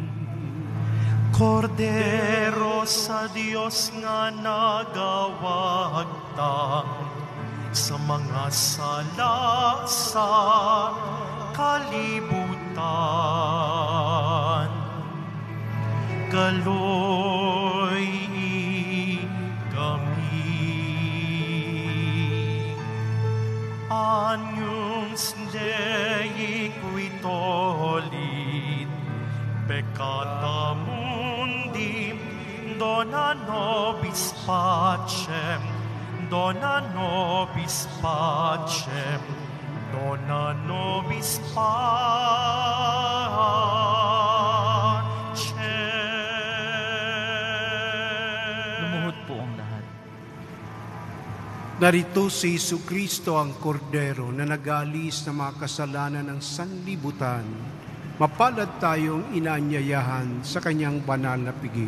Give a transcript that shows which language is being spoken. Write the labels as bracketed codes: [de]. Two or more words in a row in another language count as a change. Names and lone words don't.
[ceb] Kordero sa Diyos nga nagawagtang sa mga sala sa kalibutan. Kaloy kami. [la] Agnus Dei qui tollit peccata mundi, dona nobis pacem, dona nobis pacem, dona nobis pacem. [tl] Lumuhod po ang lahat. Narito si Jesucristo ang kordero na nag-aalis ng mga kasalanan ng sanlibutan. Mapalad tayong inaanyayahan sa kanyang banal na piging.